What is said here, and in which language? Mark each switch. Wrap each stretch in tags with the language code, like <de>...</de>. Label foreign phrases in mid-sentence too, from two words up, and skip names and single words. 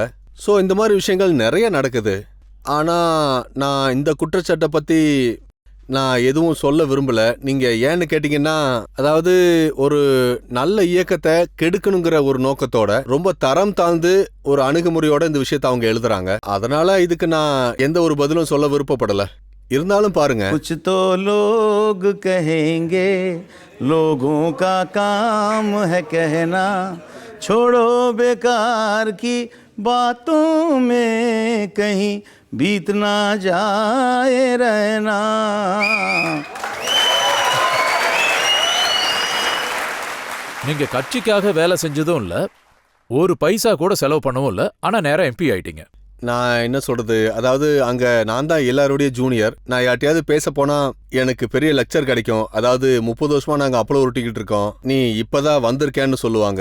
<ta>ஸோ இந்த மாதிரி விஷயங்கள் நிறைய நடக்குது. ஆனா நான் இந்த குற்றச்சாட்டை பத்தி நான் எதுவும் சொல்ல விரும்பல. நீங்க ஏன்னு கேட்டீங்கன்னா, அதாவது ஒரு நல்ல இயக்கத்தை கெடுக்கணுங்கிற ஒரு நோக்கத்தோட ரொம்ப தரம் தாழ்ந்து ஒரு அணுகுமுறையோட இந்த விஷயத்தை அவங்க எழுதுறாங்க. அதனால இதுக்கு நான் எந்த ஒரு பதிலும் சொல்ல விருப்பப்படல. இருந்தாலும் பாருங்க,</ta> <hi>कुछ तो लोग कहेंगे, लोगों का काम है कहना, छोड़ो बेकार की बातों में कहीं बीत ना जाए रहना.</hi> <ta>நீங்க கட்சிக்காக வேலை செஞ்சதும் இல்ல, ஒரு பைசா கூட செலவு பண்ணவும் இல்ல, ஆனா நேரா எம்பி ஆயிட்டீங்க. நான் என்ன சொல்றது, அதாவது அங்க நான் தான் எல்லாரோடைய ஜூனியர். நான் யார்ட்டையாவது பேச போனா எனக்கு பெரிய லெக்சர் கிடைக்கும். அதாவது 30 வருஷமா நாங்க அப்பளம் உருட்டிக்கிட்டு இருக்கோம், நீ இப்பதான் வந்திருக்கேன்னு சொல்லுவாங்க.</ta>